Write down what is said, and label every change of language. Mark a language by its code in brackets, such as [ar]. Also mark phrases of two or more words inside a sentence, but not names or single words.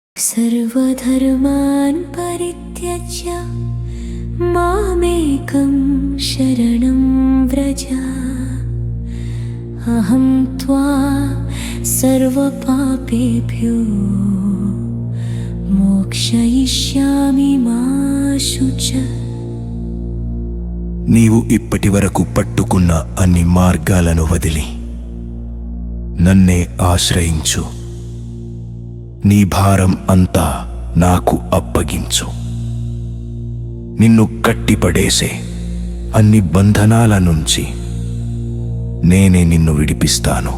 [sa] सर्वधर्मान् परित्यज्य मामेकं शरणं व्रज अहं त्वा सर्वपापेभ्यो మోక్షయిష్యామి మా శుచ. [te] నీవు ఇప్పటి వరకు పట్టుకున్న అన్ని మార్గాలను వదిలి నన్నే ఆశ్రయించు. నీ భారం అంతా నాకు అప్పగించు. నిన్ను కట్టిపడేసే అన్ని బంధనాల నుంచి నేనే నిన్ను విడిపిస్తాను.